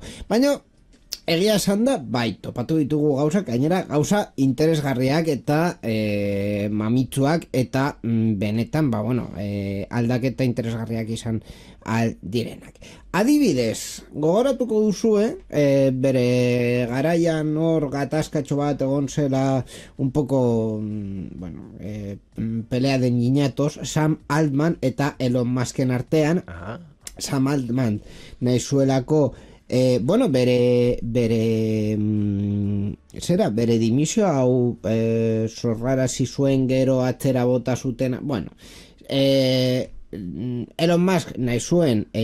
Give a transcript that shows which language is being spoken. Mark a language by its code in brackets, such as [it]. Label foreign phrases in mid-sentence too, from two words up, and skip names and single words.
[eu] Baina, egia esan da, topatu ditugu gauzak, gainera gauza interesgarriak eta mamitsuak eta benetan, aldaketa interesgarriak izan direnak. Adibidez, gogoratuko duzue, bere garaian hor gatazkatxo bat egon zela [es] un poco, pelea de niñatos, [eu] Sam Altman eta Elon Musken artean. Sam Altman nahi zuelako bere dimisio hau zorrarazi zuen gero atzera bota zuten, Elon Musk nahi zuen